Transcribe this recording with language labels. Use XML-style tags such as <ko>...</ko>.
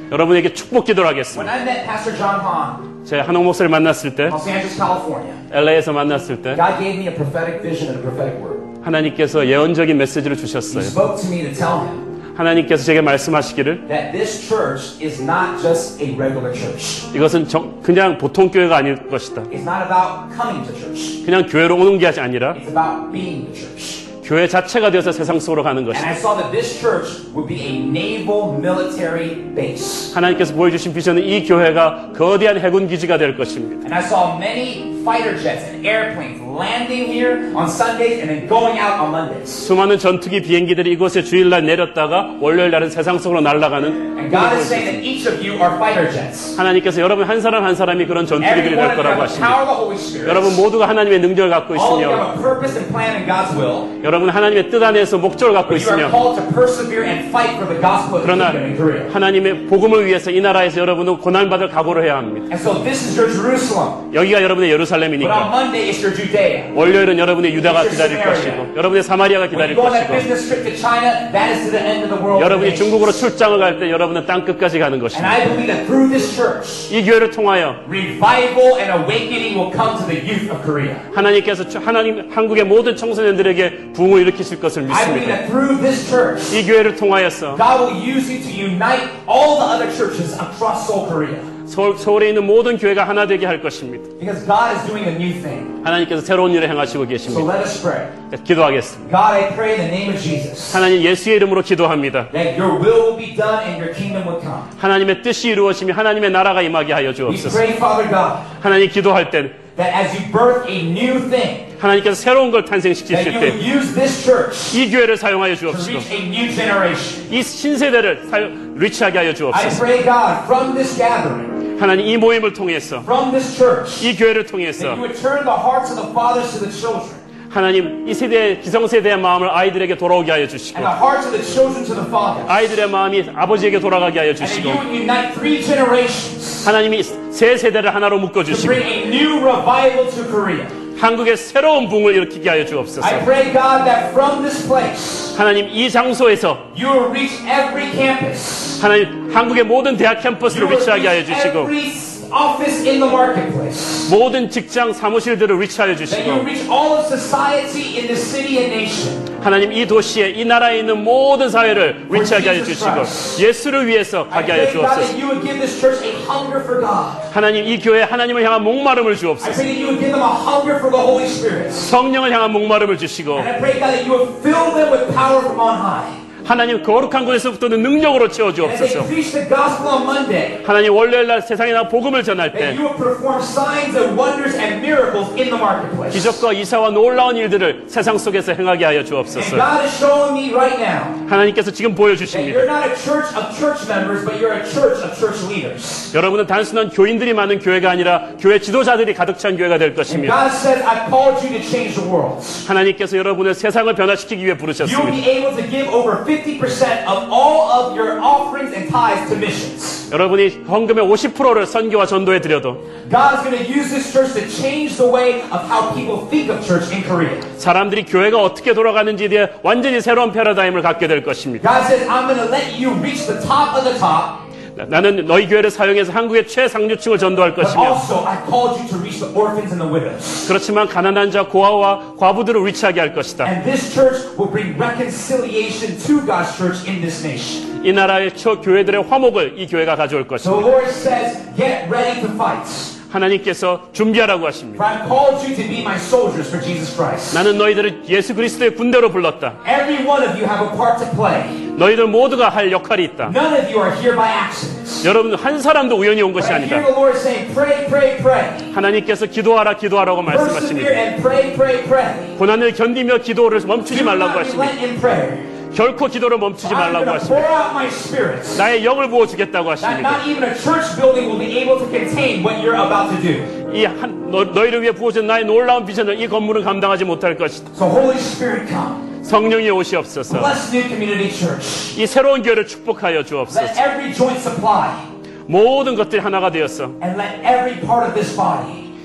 <ko>여러분에게 축복 기도를</ko> <en>When</en> <ko>하겠습니다.</ko> <en>I met Pastor John Hahn,</en> <ko>제가 한옥 목사를 만났을 때,</ko> <en>Los Angeles, California,</en> <ko>LA에서 만났을 때</ko> <en>God gave me a prophetic vision and a prophetic word.</en> <ko>하나님께서 예언적인 메시지를</ko> <en>He</en> <ko>주셨어요.</ko> <en>spoke to me to tell him</en> <ko>하나님께서 제게 말씀하시기를</ko> <en>that this church is not just a regular church.</en> <ko>이것은 그냥 보통 교회가 아닐 것이다.</ko> <en>It's not about coming to church.</en> <ko>그냥 교회로 오는 게 아니라</ko> <en>It's about being the church.</en> <ko>교회 자체가 되어서 세상 속으로 가는</ko> <en>And</en> <ko>것이다.</ko> <en>I saw that this church would be a naval military base.</en> <ko>하나님께서 보여주신 비전은 이 교회가 거대한 해군 기지가 될 것입니다.</ko> <en>And I saw many fighter jets and airplanes landing here on Sundays and then going out on Mondays.</en> <ko>수많은 전투기 비행기들이 이곳에 주일날 내렸다가 월요일 날은 세상 속으로 날아가는</ko> <en>And God is saying that each of you are fighter jets.</en> <ko>하나님께서 여러분 한 사람 한 사람이 그런 전투기들이</ko> <en>Every</en> <ko>될</ko> <en>one of you</en> <ko>거라고</ko> <en>have the power of the Holy Spirit.</en> <ko>여러분 모두가 하나님의 능력을 갖고</ko> <en>All of you have a purpose and plan in God's will.</en> <ko>여러분 하나님의 뜻 안에서 목적을 갖고</ko> <en>But you are</en> <ko>있으며</ko> <en>called to persevere and fight for the gospel of the</en> <ko>그러나</ko> <en>kingdom in Korea.</en> <ko>하나님의 복음을 위해서 이 나라에서 여러분은 고난받을 각오를 해야 합니다.</ko> <en>And so this is your Jerusalem.</en> <ko>여기가 여러분의</ko> <en>But on</en> <ko>예루살렘이니까</ko> <en>Monday it's your Judea.</en> <ko>월요일은 여러분의 유다가 기다릴 것이고 여러분의 사마리아가</ko> <en>When</en> <ko>기다릴</ko> <en>you go on that</en> <ko>것이고</ko> <en>business trip to China, that is to the end of the world.</en> <ko>여러분이</ko> <en>And</en> <ko>중국으로 출장을 갈 때 여러분은 땅 끝까지 가는 것입니다.</ko> <en>I believe that through this church,</en> <ko>이 교회를 통하여</ko> <en>revival and awakening will come to the youth of Korea.</en> <ko>하나님께서 한국의 모든 청소년들에게 부흥을 일으키실 것을</ko> <en>I believe</en> <ko>믿습니다.</ko> <en>that through this church,</en> <ko>이 교회를 통하여서</ko> <en>God will use you to unite all the other churches across Seoul, Korea.</en> <ko>서울에 있는 모든 교회가 하나 되게 할 것입니다.</ko> <en>Because God is doing a new thing.</en> <ko>하나님께서 새로운 일을 행하시고</ko> <en>So</en> <ko>계십니다.</ko> <en>let us pray.</en> <ko>기도하겠습니다.</ko> <en>God, I pray in the name of Jesus</en> <ko>하나님 예수의 이름으로 기도합니다.</ko> <en>that your will will be done and your kingdom will come.</en> <ko>하나님의 뜻이 이루어지며 하나님의 나라가 임하게 하여</ko> <en>We</en> <ko>주옵소서.</ko> <en>pray, Father God,</en> <ko>하나님 기도할 때</ko> <en>that as you birth a new thing,</en> <ko>하나님께서 새로운 걸</ko> <en>that</en> <ko>탄생시키실</ko> <en>you</en> <ko>때</ko> <en>will use this church</en> <ko>이 교회를 사용하여</ko> <en>to</en> <ko>주옵시고</ko> <en>reach a new generation.</en> <ko>이 신세대를 리치하게 하여</ko> <en>I</en> <ko>주옵소서.</ko> <en>pray, God, from this gathering,</en> <ko>하나님 이 모임을 통해서</ko> <en>from this church,</en> <ko>이 교회를</ko> <en>that</en> <ko>통해서</ko> <en>you would turn the hearts of the fathers to the children,</en> <ko>하나님 이 세대 기성세대의 마음을 아이들에게 돌아오게 하여 주시고</ko> <en>and the hearts of the children to the fathers.</en> <ko>아이들의 마음이 아버지에게 돌아가게 하여</ko> <en>And that</en> <ko>주시고</ko> <en>you would unite 3 generations</en> <ko>하나님이 세 세대를 하나로 묶어</ko> <en>to</en> <ko>주시고</ko> <en>bring a new revival to Korea.</en> <ko>한국의 새로운 붕을 일으키게 하여 주옵소서.</ko> <en>I pray, God, that from this place,</en> <ko>하나님 이 장소에서</ko> <en>you will reach every campus.</en> <ko>하나님 한국의 모든 대학</ko> <en>You</en> <ko>캠퍼스를</ko> <en>will</en> <ko>리치하게 하여</ko> <en>reach</en> <ko>주시고</ko> <en>every office in the marketplace.</en> <ko>모든 직장 사무실들을 리치하여</ko> <en>That you will reach all of society in this city and nation.</en> <ko>하나님 이 도시에 이 나라에 있는 모든 사회를 리치하게 하여 주시고 예수를 위해서</ko> <en>I</en> <ko>가게 하여</ko> <en>pray, God, that</en> <ko>주옵소서.</ko> <en>you would give this church a hunger for God.</en> <ko>하나님 이 교회에 하나님을 향한 목마름을</ko> <en>I</en> <ko>주옵소서.</ko> <en>pray that you would give them a hunger for the Holy Spirit.</en> <ko>성령을 향한 목마름을 주시고</ko> <en>And I pray, God, that you would fill them with power from on high.</en> <ko>하나님 거룩한 곳에서부터는 능력으로</ko> <en>And as they</en> <ko>채워주옵소서.</ko> <en>preach the gospel on Monday,</en> <ko>하나님 월요일 날 세상에 나가 복음을 전할</ko> <en>that you would perform signs and wonders and miracles in the marketplace.</en> <ko>기적과 이사와 놀라운 일들을 세상 속에서 행하게 하여</ko> <en>And</en> <ko>주옵소서.</ko> <en>God is showing me right now</en> <ko>하나님께서 지금</ko> <en>that</en> <ko>보여주십니다.</ko> <en>you're not a church of church members, but you're a church of church leaders.</en> <ko>여러분은 단순한 교인들이 많은 교회가 아니라 교회 지도자들이 가득 찬 교회가 될</ko> <en>And</en> <ko>것입니다.</ko> <en>God says, I've called you to change the world.</en> <ko>하나님께서 여러분을 세상을 변화시키기 위해</ko> <en>You'll</en> <ko>부르셨습니다.</ko> <en>be able to give over 50% of all of your offerings and tithes to missions.</en> <ko>여러분이 헌금의 50%를 선교와 전도에 드려도</ko> <en>God is going to use this church to change the way of how people think of church in Korea.</en> <ko>사람들이 교회가 어떻게 돌아가는지에 대해 완전히 새로운 패러다임을 갖게 될 것입니다.</ko> <en>God says, I'm going to let you reach the top of the top,</en> <ko>나는 너희 교회를 사용해서 한국의 최상류층을 전도할</ko> <en>but</en> <ko>것이며</ko> <en>also I called you to reach the orphans and the widows.</en> <ko>그렇지만 가난한 자 고아와 과부들을 리치하게 할 것이다.</ko> <en>And this church will bring reconciliation to God's church in this nation.</en> <ko>이 나라의 교회들의 화목을 이 교회가 가져올</ko> <en>So</en> <ko>것입니다.</ko> <en>the Lord says, get ready to fight.</en> <ko>하나님께서 준비하라고</ko> <en>For</en> <ko>하십니다.</ko> <en>I've called you to be my soldiers for Jesus Christ.</en> <ko>나는 너희들을 예수 그리스도의 군대로 불렀다.</ko> <en>Every one of you have a part to play.</en> <ko>너희들 모두가 할 역할이 있다.</ko> <en>None of you are here by accident.</en> <ko>여러분 한 사람도 우연히 온 것이</ko> <en>But I hear</en> <ko>아니다.</ko> <en>the Lord saying, pray, pray, pray.</en> <ko>하나님께서 기도하라 기도하라고</ko> <en>Persevere</en> <ko>말씀하십니다.</ko> <en>and pray, pray, pray.</en> <ko>고난을 견디며 기도를 멈추지</ko> <en>Do</en> <ko>말라고</ko> <en>not</en> <ko>하십니다.</ko> <en>relent in prayer.</en> <ko>결코 기도를 멈추지</ko> <en>I'm</en> <ko>말라고</ko> <en>going to pour</en> <ko>하십니다.</ko> <en>out my spirit.</en> <ko>나의 영을 부어주겠다고</ko> <en>That</en> <ko>하십니다.</ko> <en>not even a church building will be able to contain what you're about to do.</en> <ko>너희를 위해 부어준 나의 놀라운 비전을 이 건물은 감당하지 못할 것이다.</ko> <en>So Holy Spirit come.</en> <ko>성령이 오시옵소서.</ko> <en>Bless New Community Church.</en> <ko>이 새로운 교회를 축복하여</ko> <en>Let</en> <ko>주옵소서.</ko> <en>every joint supply</en> <ko>모든 것들이 하나가 되었어.</ko> <en>and let every part of this body</en>